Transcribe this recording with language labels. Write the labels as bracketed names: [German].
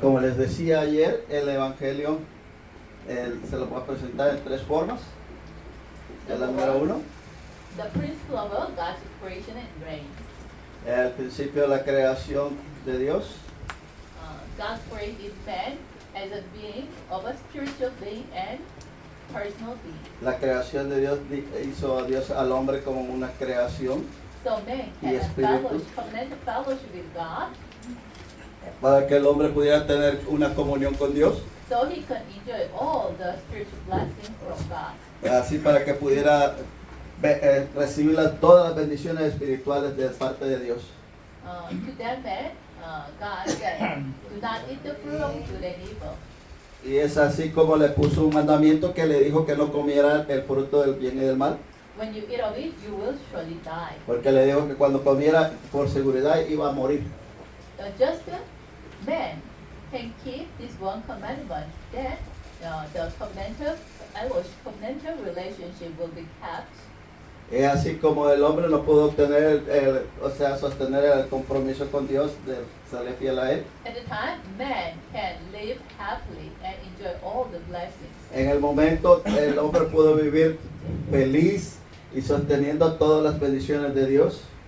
[Spanish] Como les decía ayer, el Evangelio se lo puedo presentar en tres formas. Es la número uno. [English] The principle of God's creation and reign. [Spanish] El principio de la creación de Dios. [English] God created man as a being of a spiritual being and personal being. [Spanish] La creación de Dios hizo a Dios al hombre como una creación. [English] So man [Spanish] Y [English] can [Spanish] espíritu. [English] fellowship with God. [Spanish] Para que el hombre pudiera tener una comunión con Dios. [English] So he can enjoy all the spiritual blessings from God. [Spanish] Así para que pudiera recibir todas las bendiciones espirituales de parte de Dios. [English] To that man, God said, do not eat the fruit of good and evil. [Spanish] Y es así como le puso un mandamiento que le dijo que no comiera el fruto del bien y del mal. [English] When you eat of it, you will surely die. [Spanish] Porque le dijo que cuando comiera por seguridad iba a morir. [English] The just man can keep this one commandment, then the covenantal relationship will be kept. [Spanish] Es así como el hombre no pudo obtener, sostener el compromiso con Dios de serle fiel a él. [English] At the time, man can live happily and enjoy all the blessings. [Spanish] En el momento el hombre pudo vivir feliz y sosteniendo todas las bendiciones de Dios.